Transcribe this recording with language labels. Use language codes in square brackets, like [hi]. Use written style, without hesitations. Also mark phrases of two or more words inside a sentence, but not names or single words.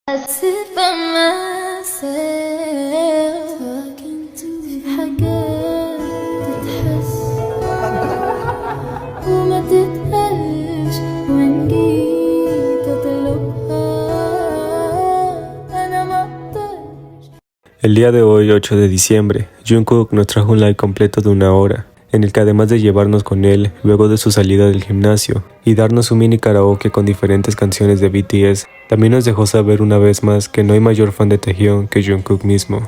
[en] sit by myself talking to [ar] في حاجات تتحس وما تتقالش وإن جيت أطلبها أنا ما أقدرش. [es] El día de hoy, 8 de diciembre, Jungkook nos trajo un live completo de 1 hora, en el que además de llevarnos con él luego de su salida del gimnasio y darnos un mini karaoke con diferentes canciones de BTS, también nos dejó saber una vez más que no hay mayor fan de Taehyung que Jungkook mismo.